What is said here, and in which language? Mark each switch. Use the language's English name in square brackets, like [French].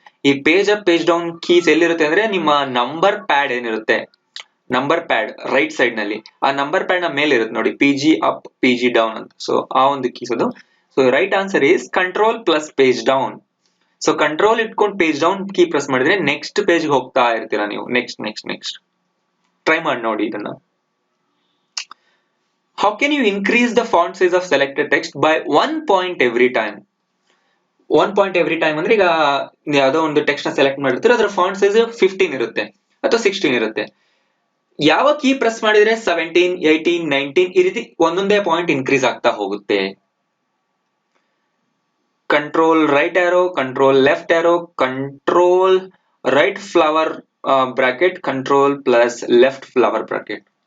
[Kannada] ಈ page up, page down keys ಎಲ್ಲಿರುತ್ತೆ ಅಂದ್ರೆ ನಿಮ್ಮ ನಂಬರ್ ಪ್ಯಾಡ್ ಏನಿರುತ್ತೆ, ನಂಬರ್ ಪ್ಯಾಡ್ ರೈಟ್ ಸೈಡ್ ನಲ್ಲಿ, ಆ ನಂಬರ್ ಪ್ಯಾಡ್ ನ ಮೇಲೆ ಇರುತ್ತೆ ನೋಡಿ, PG ಅಪ್, PG ಡೌನ್ ಅಂತ. ಸೊ ಆ ಒಂದು ಕೀಸ್ ಅದು. So [English] Right answer is control plus page down. [Kannada] So control ಇಟ್ಕೊಂಡು ಪೇಜ್ ಡೌನ್ ಕೀ ಪ್ರೆಸ್ ಮಾಡಿದ್ರೆ ನೆಕ್ಸ್ಟ್ ಪೇಜ್ ಹೋಗ್ತಾ ಇರ್ತೀರಾ ನೀವು. ನೆಕ್ಸ್ಟ್ ನೆಕ್ಸ್ಟ್ ನೆಕ್ಸ್ಟ್ ಟ್ರೈ ಮಾಡಿ ನೋಡಿ ಇದನ್ನ. [English] How can you increase the font size of selected text by 1 point every time? 1 point every time [Kannada] ಅಂದ್ರೆ ಈಗ ಯಾವ್ದೋ ಒಂದು ಟೆಕ್ಸ್ಟ್ ನ ಸೆಲೆಕ್ಟ್ ಮಾಡಿರ್ತೀರ, ಅದರ ಫಾಂಟ್ ಸೈಜ್ 15 ಇರುತ್ತೆ ಅಥವಾ 16 ಇರುತ್ತೆ. ಯಾವ ಕೀ ಪ್ರೆಸ್ ಮಾಡಿದ್ರೆ 17, 18, 19 ಈ ರೀತಿ ಒಂದೊಂದೇ ಪಾಯಿಂಟ್ ಇನ್ಕ್ರೀಸ್ ಆಗ್ತಾ ಹೋಗುತ್ತೆ? ಕಂಟ್ರೋಲ್ ರೈಟ್ ಆರೋ, ಕಂಟ್ರೋಲ್ ಲೆಫ್ಟ್ ಆರೋ, control right flower bracket, control plus left flower bracket.